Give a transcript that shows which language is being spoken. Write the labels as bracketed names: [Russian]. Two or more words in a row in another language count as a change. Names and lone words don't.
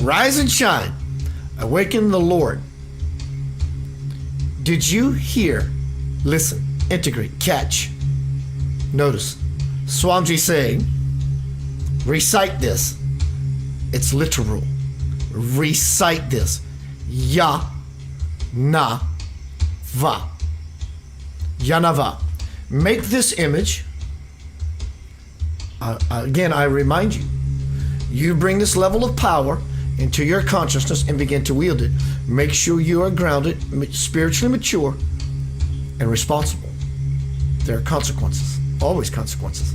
[English] Rise and shine. Awaken the Lord. Did you hear, listen, integrate, catch, notice Swamiji saying, recite this. It's literal. Recite this. Ya, na, va. Yanava. Make this image. Again, I remind you, you bring this level of power into your consciousness and begin to wield it. Make sure you are grounded, spiritually mature, and responsible. There are consequences, always consequences.